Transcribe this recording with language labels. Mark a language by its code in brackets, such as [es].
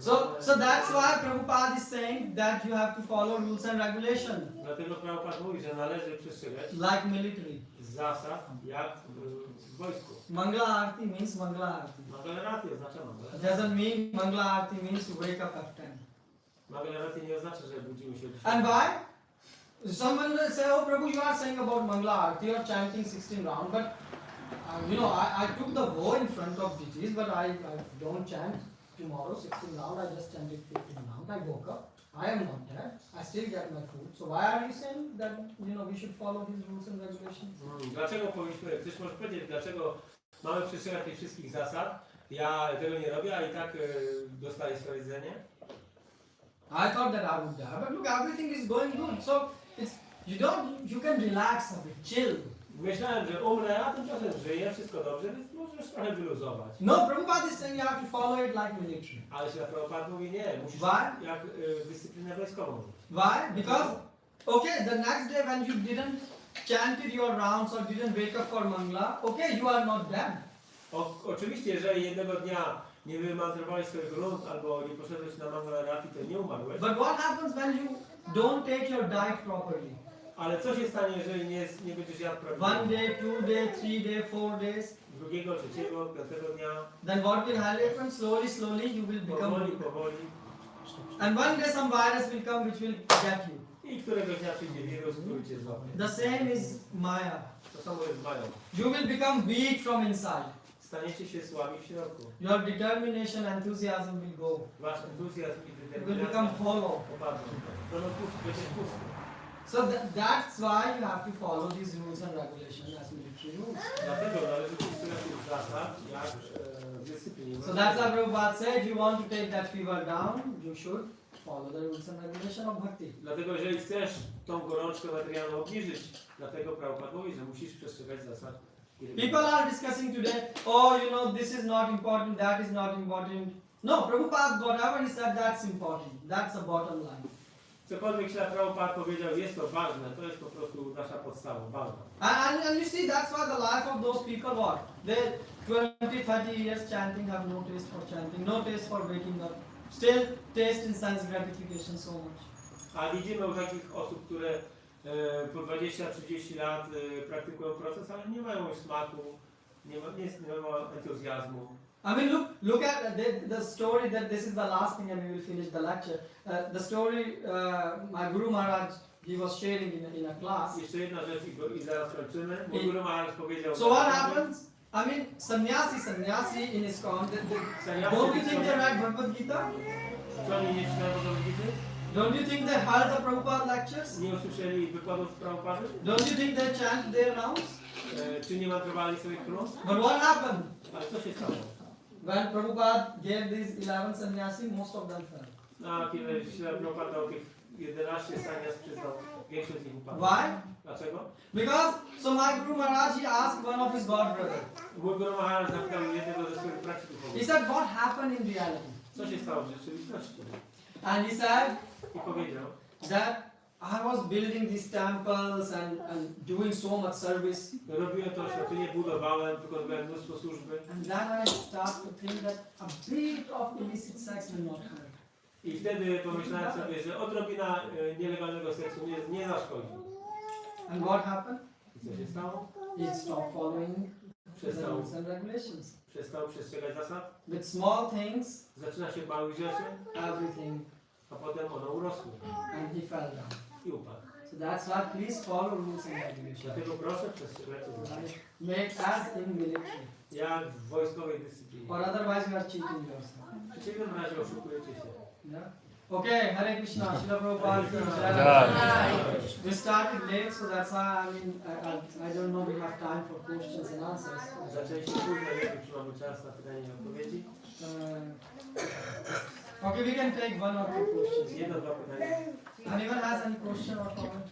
[en] So that's why Prabhupada is saying that you have to follow rules and regulations, [pl] Dlatego Prabhupada mówi, że należy przestrzegać [en] like military. [pl] zasad jak w wojsku. [en] Mangala Arati means Mangala Arati. [pl] Mangalarati oznacza Mangala. [en] It doesn't mean Mangala Arati means you wake up at 10. [pl] Mangalarati nie oznacza, że budzimy się [en] And why? Someone will say, oh Prabhu, you are saying about Mangala Arati, you are chanting 16 rounds, but you know, I took the vow in front of deities, but I don't chant tomorrow 16 rounds, I just chanted 15 rounds. I woke up, I am not dead, I still get my food. So why are you saying that, you know, we should follow these rules and regulations? [pl] Dlaczego powinniśmy, ktoś może powiedzieć, dlaczego mamy przestrzegać tych wszystkich zasad? Ja tego nie robię, a i tak dostaję swoje jedzenie. [en] I thought that I would die, but look, everything is going good. So it's you can relax a bit, chill. [pl] Myślałem, że umrę, a tymczasem żyję, wszystko dobrze, więc możesz trochę wyluzować. [en] No, Prabhupada is saying you have to follow it like military. [pl] Ale się Prabhupada mówi, nie, musisz [en] Why? [pl] jak dyscyplinę wojskową. [en] Why? Because, okay, the next day when you didn't chanted your rounds or didn't wake up for Mangala, okay, you are not dead. [pl] Oczywiście, jeżeli jednego dnia nie wymantrowałeś swoich rund albo nie poszedłeś na Mangalarati, to nie umarłeś. [en] But what happens when you don't take your diet properly? [pl] Ale co się stanie, jeżeli nie będziesz jadł prawidłowo? [en] 1 day, 2 day, 3 day, 4 days. [pl] Drugiego, trzeciego, piątego dnia. [en] Then what will happen? Slowly you will become weak. [pl] Powoli. [en] And one day some virus will come which will get you. [pl] I któregoś dnia przyjdzie wirus, który cię złapie. [en] The same is Maya. [pl] To samo jest z Mają. [en] You will become weak from inside. [pl] Staniecie się słabi w środku. [en] Your determination, enthusiasm will go. [pl] Wasz entuzjazm i [en] You will become [pl] determinacja [en] hollow. [pl] opadną. Będą pusty, będzie pusty. [en] So that's why you have to follow these rules and regulations as military rules. [pl] Dlatego należy przestrzegać tych zasad, jak dyscypliny. [en] So that's why Prabhupada said, if you want to take that fever down, you should follow the rules and regulations of bhakti. [pl] Dlatego jeżeli chcesz tą gorączkę materialną obniżyć, dlatego Prabhupada mówi, że musisz przestrzegać zasad. [en] People are discussing today, oh, you know, this is not important, that is not important. No, Prabhupada, whatever he said, that's important. That's a bottom line. [pl] Cokolwiek się Prabhupada powiedział, jest to ważne, to jest po prostu nasza podstawa, ważna. [en] And you see, that's why the life of those people, what? They 20, 30 years chanting, have no taste for chanting, no taste for waking up. Still taste in sense gratification so much. [pl] A widzimy u takich osób, które po 20-30 lat praktykują proces, ale nie mają już smaku, nie ma entuzjazmu. [en] I mean, look at the story that this is the last thing and we will finish the lecture. The story my Guru Maharaj, he was sharing in a class. [pl] Jeszcze jedna rzecz i zaraz kończymy. Mój Guru Maharaj powiedział... [en] So what happens? I mean, sannyasi in ISKCON, don't you think they read Bhagavat-Gita? [pl] Co oni nie czytają Bhagavad-Gity? [en] Don't you think they heard the Prabhupada lectures? [pl] Nie usłyszeli wykładów Prabhupady? [en] Don't you think they chant their rounds? [pl] Czy nie mantrowali swoich rund? [en] But what happened? [pl] Ale co się stało? [en] When Prabhupada gave these 11 sannyasi, most of them fell. [pl] No, kiedy Prabhupada dał tych 11 sannyas przyznał, większość z nich upadła. [en] Why? [pl] Dlaczego? [en] Because, so my Guru Maharaj, he asked one of his god brother. [pl] Mój Guru Maharaj zapytał jednego ze swoich braci [en] He [pl] duchowych. [en] said, what happened in reality? [pl] Co się stało w rzeczywistości? [en] And he said [pl] I powiedział, [en] that I was building these temples and doing so much service. [pl] robiłem to świątynię, budowałem, wykonywałem mnóstwo służby. [en] And then I start to think that a bit of illicit sex will not hurt. [pl] I wtedy pomyślałem sobie, że odrobina nielegalnego seksu nie zaszkodzi. [en] And what happened? [pl] I co się stało? [en] He stopped following the [pl] Przestał, [en] rules and regulations. [pl] przestał przestrzegać zasad. [en] With small things, [pl] Zaczyna się od małych rzeczy, [en] everything, [pl] a potem one urosły [en] and he fell down. [pl] i upadł. [en] So that's why please follow rules and regulations. [pl] Dlatego proszę przestrzegać zasad. [en] Make as in military. [pl] Jak w wojskowej dyscyplinie. [en] Or otherwise you are cheating yourself. [pl] W przeciwnym razie oszukujecie się. [en] Yeah? Okay, Hare Krishna, Srila Prabhupada ki jai. We started late, so that's why I don't know we have time for questions and answers. [pl] Zaczęliśmy późno, nie wiem, czy mamy czas na pytania i odpowiedzi. [en] Okay, we can take one or two questions. [pl] Jedno, dwa pytania. [en] Anyone has any question or comment?